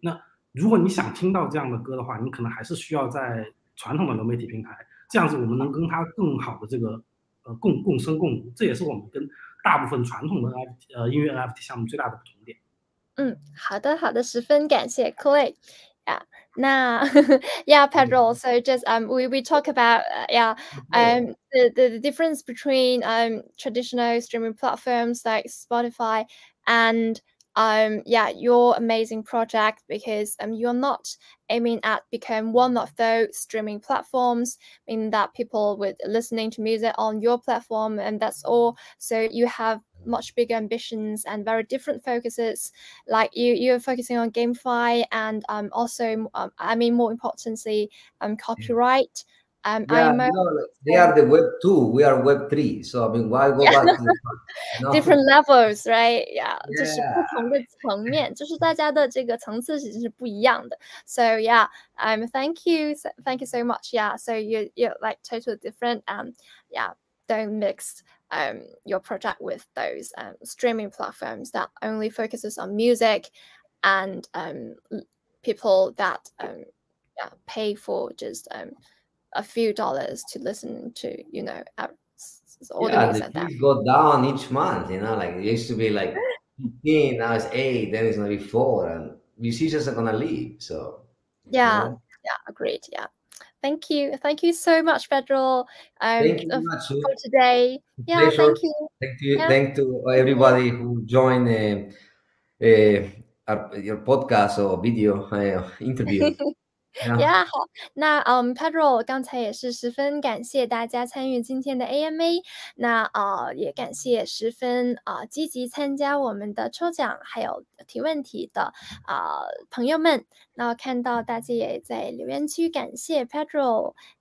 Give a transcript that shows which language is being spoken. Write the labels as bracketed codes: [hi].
[zh] 那如果你想听到这样的歌的话，你可能还是需要在传统的流媒体平台。这样子我们能跟它更好的这个共生共荣，这也是我们跟大部分传统的音乐 NFT 项目最大的不同点。好的好的，十分感谢 Clay。 [en] 那yeah, Pedro. So just we talk about the difference between traditional streaming platforms like Spotify and your amazing project, because you're not aiming at become one of those streaming platforms, meaning that people would listening to music on your platform and that's all. So you have much bigger ambitions and very different focuses. Like you're focusing on GameFi and also more importantly copyright. They are the Web 2, we are Web 3. So why go back to the different levels, right? [zh] 就是不同的层面，就是大家的这个层次其实是不一样的。 [en] So thank you so much. So you're like totally different. Don't mix your project with those streaming platforms that only focuses on music and people that pay for just a few dollars to listen to, all the music like that. Go down each month, like it used to be like 15, now it's 8, then it's gonna be 4, and musicians are gonna leave. So agreed. Thank you so much, Pedro. Thank you very much for today. Pleasure. Thank you. Thank to everybody who joined your podcast or video interview. [zh] Yeah， 好，那Pedro 刚才也是十分感谢大家参与今天的 AMA， 那也感谢十分积极参加我们的抽奖还有提问题的朋友们。那看到大家也在留言区感谢 Pedro。